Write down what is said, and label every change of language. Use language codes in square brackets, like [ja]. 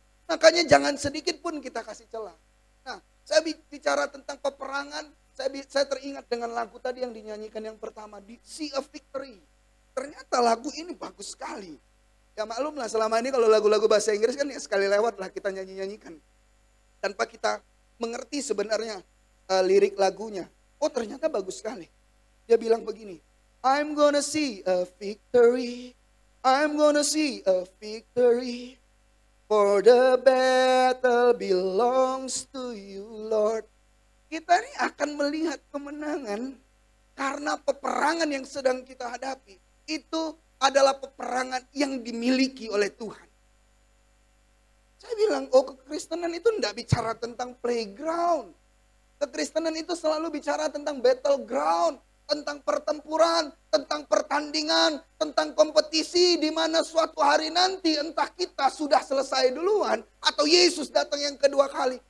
[id] Makanya jangan sedikit pun kita kasih celah. Nah, saya bicara tentang peperangan, saya teringat dengan lagu tadi yang dinyanyikan yang pertama, di See a Victory. Ternyata lagu ini bagus sekali. Ya maklumlah selama ini kalau lagu-lagu bahasa Inggris kan ya sekali lewat lah kita nyanyi-nyanyikan. Tanpa kita mengerti sebenarnya lirik lagunya. Oh ternyata bagus sekali. Dia bilang begini, [en] I'm gonna see a victory, I'm gonna see a victory, for the battle belongs to you Lord. [id] Kita ini akan melihat kemenangan karena peperangan yang sedang kita hadapi. Itu adalah peperangan yang dimiliki oleh Tuhan. Saya bilang, oh kekristenan itu tidak bicara tentang playground. Kekristenan itu selalu bicara tentang battleground, tentang pertempuran, tentang pertandingan, tentang kompetisi di mana suatu hari nanti entah kita sudah selesai duluan atau Yesus datang yang kedua kali.